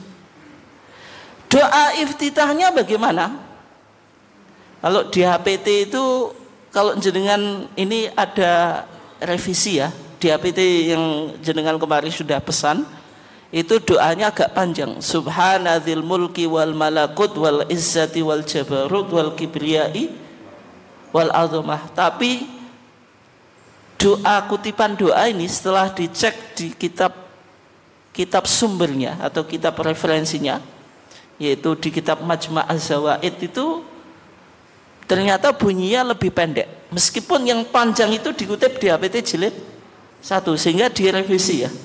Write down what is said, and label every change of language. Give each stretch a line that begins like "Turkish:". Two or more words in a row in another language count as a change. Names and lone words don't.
Indonesian: Doa iftitahnya bagaimana? Kalau di HPT itu, kalau jenengan ini ada revisi ya, di HPT yang jenengan kemarin sudah pesan, itu doanya agak panjang.
Arabic: سبحان ذي الملك والملكوت والعزة والجبروت والكبرياء والعظمة.
Indonesian: Tapi doa, kutipan doa ini setelah dicek di kitab sumbernya atau kitab referensinya, yaitu di kitab Majma' Az-Zawaid, itu ternyata bunyinya lebih pendek. Meskipun yang panjang itu dikutip di HPT jilid 1, sehingga direvisi ya.